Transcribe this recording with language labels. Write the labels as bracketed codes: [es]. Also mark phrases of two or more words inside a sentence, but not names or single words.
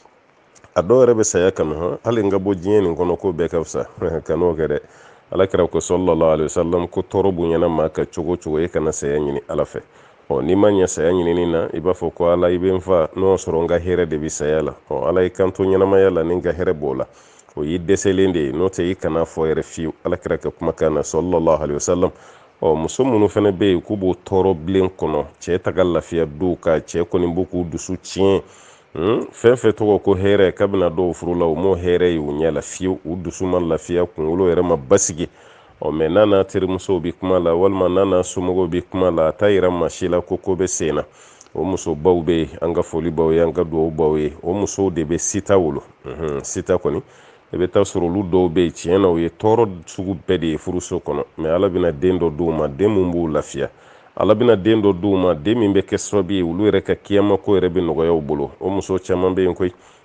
[bm] a dɔw yɛrɛ be saya kanu hali n ka bɔ diɲɛ nin kɔnɔ ko bɛɛ ka fisa kan'o kɛ dɛ alakira ko [ar] sallallahu alaihi wasallam [bm] ko tɔɔrɔ bonyana ma ka cogo cogo e kana saya ɲini ala fɛ ni ma ɲɛ saya ɲinini na i b'a fɔ ko ala i be n fa n'o sɔrɔ n ka hɛrɛ de bi saya la ala i kanto ɲɛnamaya la ni n ka hɛrɛ b'o la o y'i dɛsɛlen de ye n'o tɛ i kana fɔ yɛrɛ fiyewu alakira ka kumakan na [ar] sallallahu alaihi wasallam [bm] muso minnu fɛnɛ be yen k'u b'o tɔɔrɔ bilen kɔnɔ cɛ taga lafiya du ka cɛ kɔni b'u k'u dusu tiɲɛ fɛn fɛn tɔgɔ ko hɛrɛ kabina dɔw furu la o m'o hɛrɛ ye u ɲɛ la fiyewu u dusu ma lafiya kunkolo yɛrɛ ma basigi mɛ n'a terimusow bi kuma la walima n'a somɔgɔw bi kuma la a t'a yira maa si la ko bɛ sen na o muso baw be an ka foli baw ye an ka duwawu baw ye o musow de be sita wolo sita kɔni i bɛ taa sɔrɔ olu dɔw be yen tiɲɛ na o ye tɔɔrɔ sugu bɛɛ de ye furuso kɔnɔ mɛ ala bɛna den dɔ d'u ma den mun b'u lafiya ala bɛna den dɔ d'u ma den min bɛ kɛ sababu ye olu yɛrɛ ka kiyama ko yɛrɛ bɛ nɔgɔya u bolo o muso caman be yen koyi